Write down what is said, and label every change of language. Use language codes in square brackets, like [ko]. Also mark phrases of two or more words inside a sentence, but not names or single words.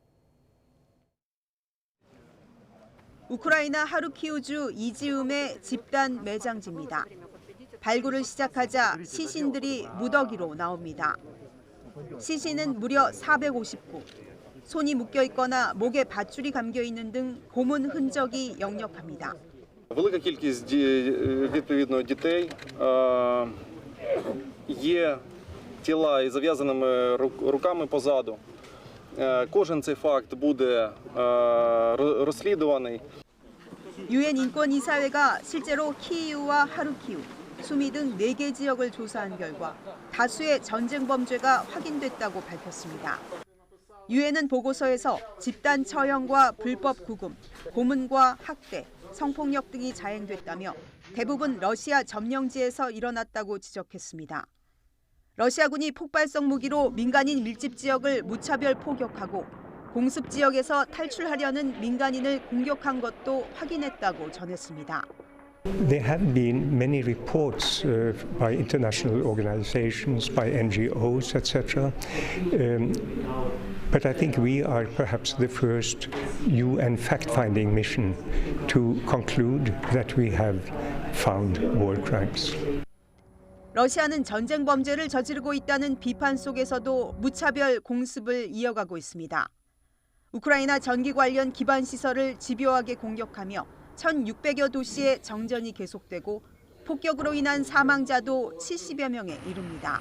[ko] 우크라이나 하르키우주 이지움의 집단 매장지입니다. 발굴을 시작하자 시신들이 무더기로 나옵니다. 시신은 무려 450구. 손이 묶여 있거나 목에 밧줄이 감겨 있는 등 고문 흔적이 역력합니다. [uk] Велика кількість відповідно дітей, є тіла із зав'язаними руками позаду. Кожен цей факт буде розслідуваний. [ko] 유엔 인권이사회가 실제로 키이우와 하르키우, 수미 등 4개 지역을 조사한 결과 다수의 전쟁 범죄가 확인됐다고 밝혔습니다. 유엔은 보고서에서 집단 처형과 불법 구금, 고문과 학대, 성폭력 등이 자행됐다며 대부분 러시아 점령지에서 일어났다고 지적했습니다. 러시아군이 폭발성 무기로 민간인 밀집 지역을 무차별 포격하고 공습 지역에서 탈출하려는 민간인을 공격한 것도 확인했다고 전했습니다. [en] There have been many reports by international organizations, by NGOs, etc. But I think we are perhaps the first UN fact-finding mission to conclude that we have found war crimes. [ko] 러시아는 전쟁 범죄를 저지르고 있다는 비판 속에서도 무차별 공습을 이어가고 있습니다. 우크라이나 전기 관련 기반 시설을 집요하게 공격하며 1,600여 도시의 정전이 계속되고 폭격으로 인한 사망자도 70여 명에 이릅니다.